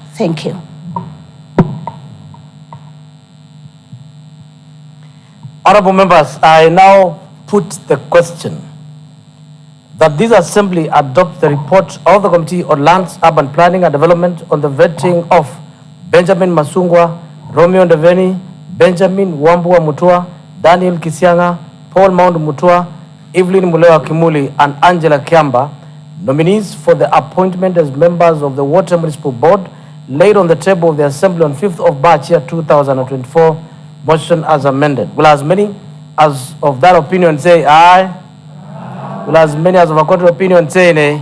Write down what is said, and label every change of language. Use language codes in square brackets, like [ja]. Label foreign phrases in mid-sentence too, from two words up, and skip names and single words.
[en] Thank you. Honorable members, I now put the question that this assembly adopt the report of the Committee on Lands, Urban Planning and Development on the vetting of Benjamin Masungwa, Romeo Ndeveni, Benjamin Wambua Mutua, Daniel Kisianga, Paul Mount Mutua, Evelyn Mulewa Kimuli, and Angela Kiamba, nominees for the appointment as members of the Water Municipal Board, laid on the table of the Assembly on 5th of March, year 2024, motion as amended. Will as many as of that opinion say aye? Will as many as of a contrary opinion say nay?